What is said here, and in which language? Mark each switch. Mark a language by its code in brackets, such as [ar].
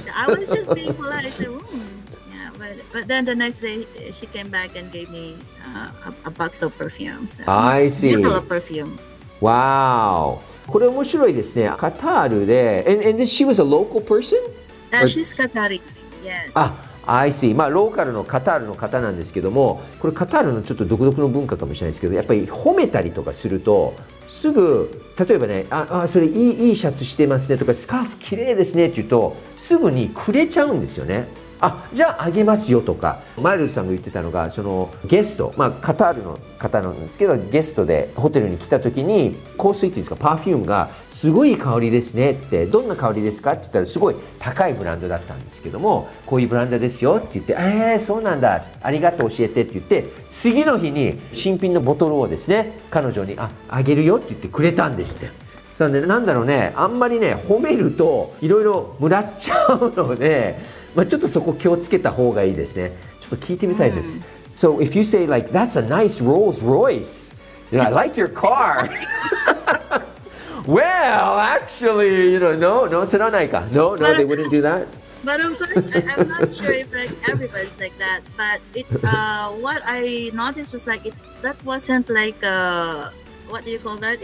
[en] I was just being polite. I said, yeah, but then the next day she came back and gave me a box of perfume. So, I see. A bottle of perfume. [ja] Wow. これ面白いですね。カタールで、 [en] and she was a local person? She's Qatari. Yes. I see. [ja] まあローカルのカタールの方なんですけども、これカタールのちょっと独特の文化かもしれないですけど、やっぱり褒めたりとかすると、すぐ例えばね、それいいシャツしてますねとか、スカーフ綺麗ですねって言うと、すぐにくれちゃうんですよね。じゃああげますよとか、マイルズさんが言ってたのが、そのゲスト、カタールの方なんですけど、ゲストでホテルに来た時に香水っていうんですか、パフュームがすごい香りですねって、どんな香りですかって言ったらすごい高いブランドだったんですけども、こういうブランドですよって言って、そうなんだ、ありがとう教えてって言って、次の日に新品のボトルをですね、彼女にあげるよって言ってくれたんですって。そうね、なんだろうね、あんまりね褒めるといろいろもらっちゃうので、ちょっとそこ気をつけた方がいいですね。ちょっと聞いてみたいです。 [en] So if you say like that's a nice Rolls Royce, I like your car. Well, actually, no, [ja] それはないか。 [en] No, they wouldn't do that. But of course, I'm not sure if like everybody's like that. But what I noticed was like that wasn't like what do you call that?